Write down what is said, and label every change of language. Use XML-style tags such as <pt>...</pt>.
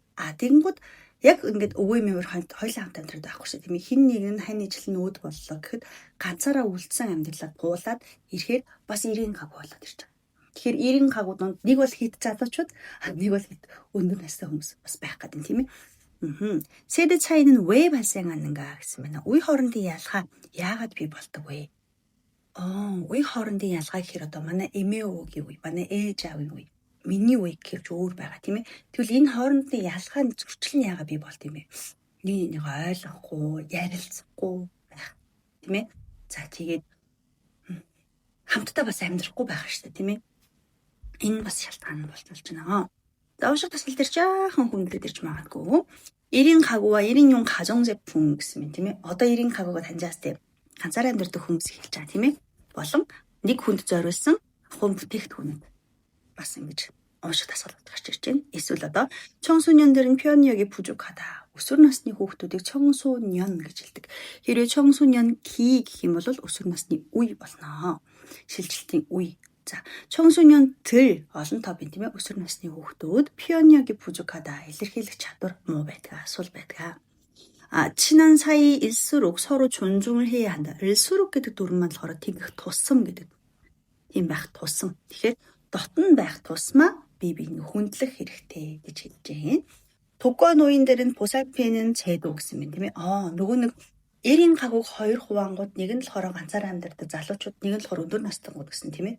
<mn>Тэгэнгүүт яг ингээд өвөө мөвөр хоёулаа хамт амьдраад байхгүй шүү тийм ээ. Хин нэг нь хань ижил нь өөд боллоо гэхэд ганцаараа үлдсэн амьдралаа гуулаад ирэхээр бас 1인 가구 болоод ирж байгаа. Тэгэхээр 1인 가구 донд нэг бол хит залуучууд, нэг бол хит өндөр настай хүмүүс бас байх гэдэг тийм ээ.</mn> <ko>세대 차이는 왜 발생하는가 гэсэн байна.</ko> <mn>Үе хоорондын ялгаа яагаад бий болдог вэ? Үе хоорондын ялгаа гэхээр одоо манай эмээ өвөгийн үе, манай ээж аавын үе, миний үе гэхэрч өөр байгаа тийм ээ. Тэгвэл энэ хоорондын ялгааны зөрчил нь яагаад бий болд юм бэ? Нэг ойлгохгүй, ярилцахгүй байх тийм ээ. За тэгээд хамтдаа бас амьдрахгүй байх шүү дээ тийм ээ. Энэ бас шалтгаан нь болж байна. За унших тасгал дээр жаахан хүндрээд ирж магадгүй.</mn> <ko>1인 가구와 1인용 가정제품</ko> <mn>гэсэн юм тийм ээ. Одоо 1인 가구가 таньжаас тийм ганцаараа амьдардаг хүмүүс хэлж байгаа тийм ээ. Болон нэг хүнд зориулсан хүн бүтээгдэхүүнүүд бас ингэж унших тасгал гарч ирж байна. Эсвэл одоо</mn> <ko>청소년들은 표현력이 부족하다.</ko> <mn>өсвөр насны хүүхдүүдийг 청소년 гэж хэлдэг. Хэрвээ 청소년 기 гэх юм бол өсвөр насны үе болно. шилжилтийн үе. 자, 청소년들 олон топын тийм ээ өсвөр насны хүүхдүүд</mn> <ko>표현력이 부족하다.</ko> <mn>илэрхийлэх чадвар муу байдаг, сул байдаг.</mn> <ko>친한 사이일수록 서로 존중을 해야 한다.</ko> <mn>일수록 гэдэг дүр нь болохоор тэгэх тусам гэдэг. Тийм байх тусам. Тэгэхээр дотн байх тусмаа бие биенийг хүндлэх хэрэгтэй гэж хэлж байна.</mn> <ko>독거 노인들은 보살피는 제도</ko> <mn>гэсэн юм тийм ээ. нөгөө нэг 1인 가구가 2 хуваангууд нэг нь болохоор ганцаараа амьдардаг залуучууд, нэг нь болохоор өндөр настайгууд гэсэн тийм ээ.</mn>